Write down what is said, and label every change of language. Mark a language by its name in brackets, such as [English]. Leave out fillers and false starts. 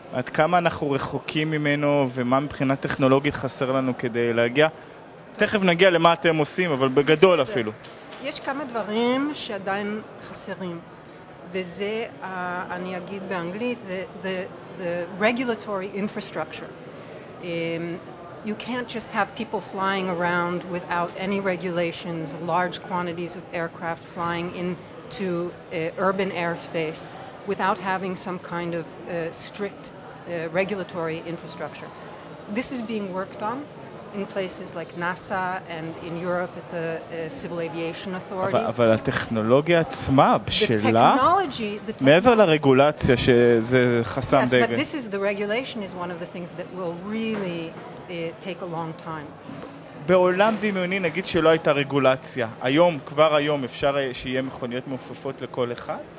[Hebrew] עד כמה אנחנו רחוקים ממנו ומה מבחינה טכנולוגית חסר לנו כדי להגיע? תכף נגיע למה אתם עושים, אבל בגדול אפילו. יש כמה דברים שעדיין חסרים, וזה, אני אגיד באנגלית, [English] the regulatory infrastructure. You can't just have people flying around without any regulations, large quantities of aircraft flying into urban airspace without having some kind of strict regulatory infrastructure. This is being worked on in places like NASA and in Europe at the Civil Aviation Authority. [Hebrew] אבל הטכנולוגיה עצמה בשלה, מעבר לרגולציה שזה חסם [English] Yes, [Hebrew] די... [English] but this is the regulation is one of the things that will really take a long time. [Hebrew] בעולם דמיוני נגיד שלא הייתה רגולציה. היום, כבר היום, אפשר שיהיה מכוניות מעופפות לכל אחד?